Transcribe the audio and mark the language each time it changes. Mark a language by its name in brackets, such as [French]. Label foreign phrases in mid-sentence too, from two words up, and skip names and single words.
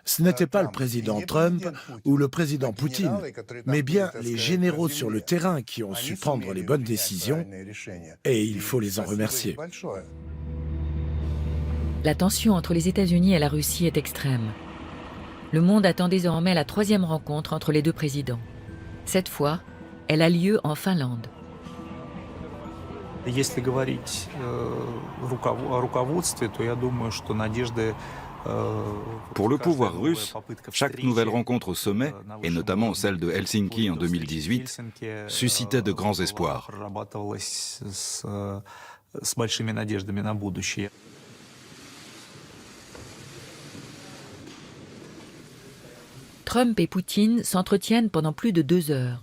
[French] Ce n'était pas le président Trump ou le président Poutine, mais bien les généraux sur le terrain qui ont su prendre les bonnes décisions, et il faut les en remercier. La tension entre les États-Unis et la Russie est extrême. Le monde attend désormais la troisième rencontre entre les deux présidents. Cette fois, elle a lieu en Finlande. [Russian] Если говорить о руководстве, то я думаю, что надежды. [French] Pour le pouvoir russe, chaque nouvelle rencontre au sommet, et notamment celle de Helsinki en 2018, suscitait de grands espoirs. Trump et Poutine s'entretiennent pendant plus de 2 heures.